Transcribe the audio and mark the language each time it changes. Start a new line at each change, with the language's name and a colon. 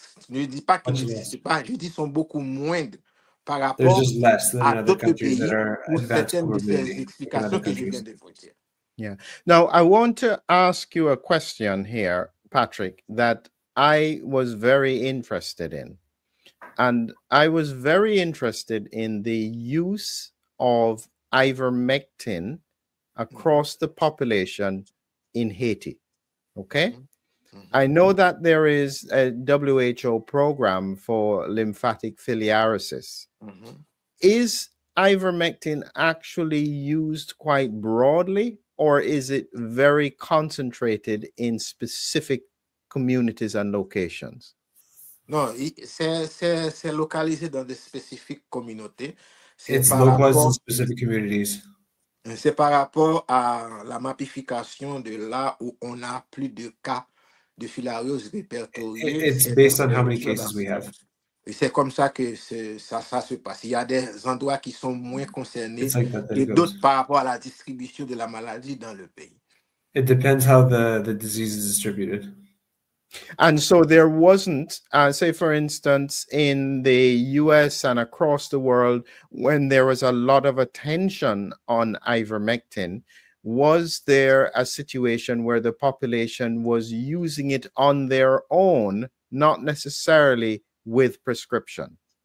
French: Je ne dis pas qu'ils n'existent pas, je dis sont beaucoup moindres par rapport à d'autres pays pour certaines de ces explications que je viens de vous dire.
English: Yeah. Now, I want to ask you a question here, Patrick, that I was very interested in. And I was very interested in the use of ivermectin across the population in Haiti. Okay? I know that there is a WHO program for lymphatic filariasis. Is ivermectin actually used quite broadly, or is it very concentrated in specific communities and locations?
French: Non, c'est localisé dans des spécifiques communautés.
English: It's localized in specific communities.
French: C'est par rapport à la mapification de là où on a plus de cas de filariose répertoriés.
English: It's based on how many cases we have.
French: Et c'est comme ça que ça se passe. Il y a des endroits qui sont moins concernés que d'autres par rapport à la distribution de la maladie dans le pays.
English: It depends how the disease is distributed. And so there wasn't, say, for instance, in the US and across the world, when there was a lot of attention on ivermectin, was there a situation where the population was using it on their own, not necessarily with prescription?